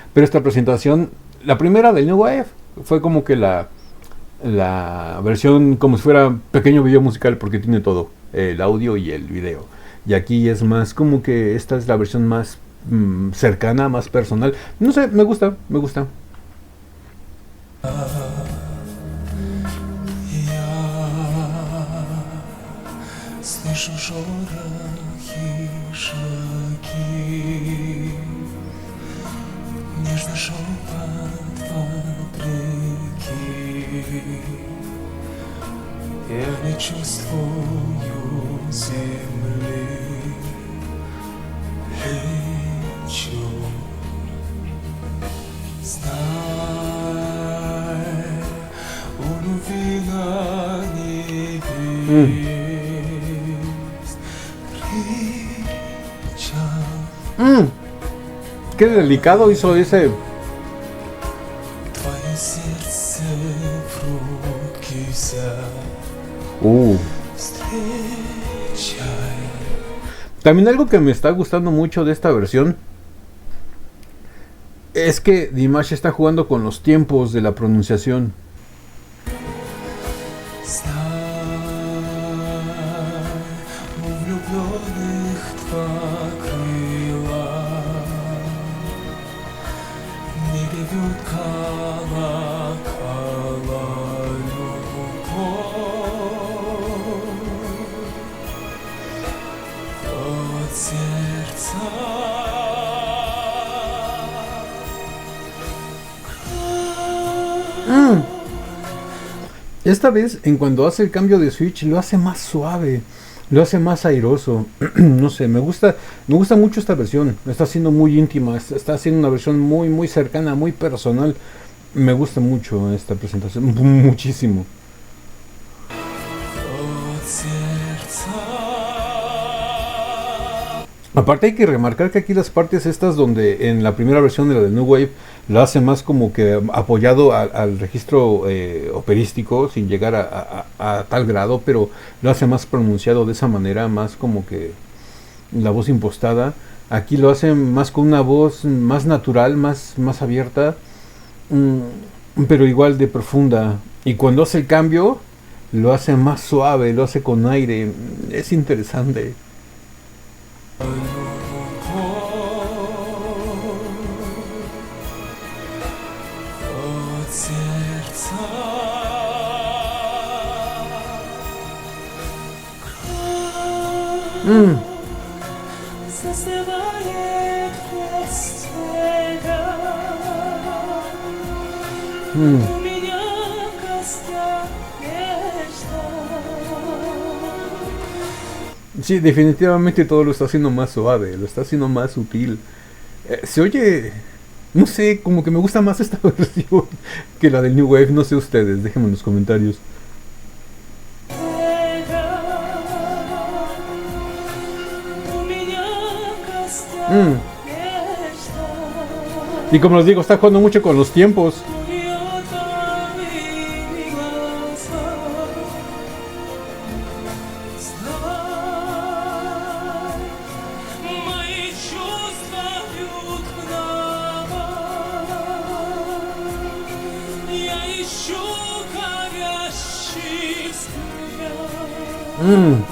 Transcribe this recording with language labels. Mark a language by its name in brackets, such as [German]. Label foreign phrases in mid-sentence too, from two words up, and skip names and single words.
[Spanish] Pero esta presentación, la primera del New Wave, fue como que la versión como si fuera pequeño video musical, porque tiene todo, el audio y el video. Y aquí es más como que esta es la versión más cercana, más personal. No sé, me gusta. [Russian] Слышу шорохи, шаги, нежный шепот вопреки. Я не чувствую земли, лечу. Знай, у любви на небе. [Spanish] Qué delicado hizo ese. [Russian] Твое сердце в руки встречай. [Spanish] También algo que me está gustando mucho de esta versión es que Dimash está jugando con los tiempos de la pronunciación. [Russian] У влюбленных два крыла, не ревет колокола любовь от сердца. [Spanish] Esta vez, en cuando hace el cambio de switch, lo hace más suave, lo hace más airoso. No sé, me gusta mucho esta versión. Está siendo muy íntima, está haciendo una versión muy, muy cercana, muy personal. Me gusta mucho esta presentación, muchísimo. [Russian] От сердца. [Spanish] Aparte hay que remarcar que aquí las partes estas donde en la primera versión de la de New Wave lo hace más como que apoyado al registro operístico sin llegar a tal grado, pero lo hace más pronunciado de esa manera, más como que la voz impostada. Aquí lo hace más con una voz más natural, más abierta, pero igual de profunda. Y cuando hace el cambio lo hace más suave, lo hace con aire. Es interesante. [Russian] От сердца. Застывает без тебя. У меня в костях мечта. [Spanish] Sí, definitivamente todo lo está haciendo más suave, lo está haciendo más sutil. Se oye, no sé, como que me gusta más esta versión que la del New Wave. No sé ustedes, déjenme en los comentarios. [Russian] У меня в костях мечта. [Spanish] Y como les digo, está jugando mucho con los tiempos. [Russian] Мои чувства бьют вдова. Я ищу горящих звезд.